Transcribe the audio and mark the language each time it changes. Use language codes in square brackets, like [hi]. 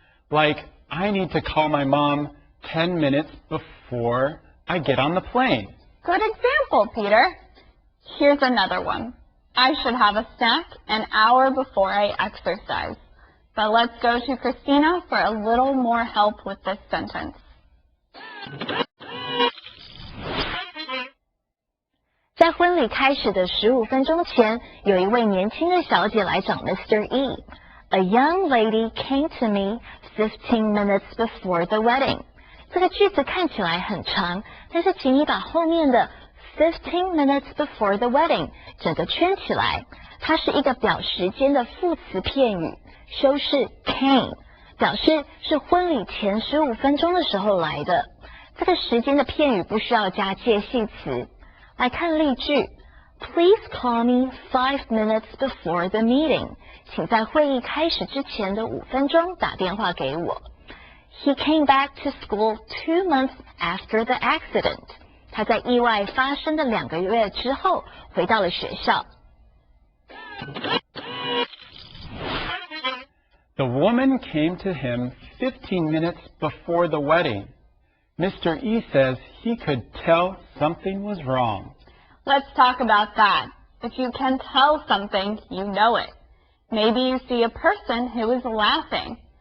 [en] Like, I need to call my mom 10 minutes before I get on the plane. Good example, Peter. Here's another one. I should have a snack an hour before I exercise. But let's go to Christina for a little more help with this sentence. [zh] 在婚礼开始的15分钟前，有一位年轻的小姐来找 Mr. E。 [en] A young lady came to me 15 minutes before the wedding. [zh] 这个句子看起来很长，但是请你把后面的 [en] 15 minutes before the wedding [zh] 整个圈起来。它是一个表时间的副词片语，修饰 came， 表示是婚礼前15分钟的时候来的。这个时间的片语不需要加介系词。来看例句 [en] Please call me 5 minutes before the meeting. [zh] 请在会议开始之前的5分钟打电话给我。 [en] He came back to school 2 months after the accident. [zh] 他在意外发生的2个月之后回到了学校。 [en] The woman came to him 15 minutes before the wedding. Mr. E says he could tell something was wrong. Let's talk about that. If you can tell something, you know it. Maybe you see a person who is laughing.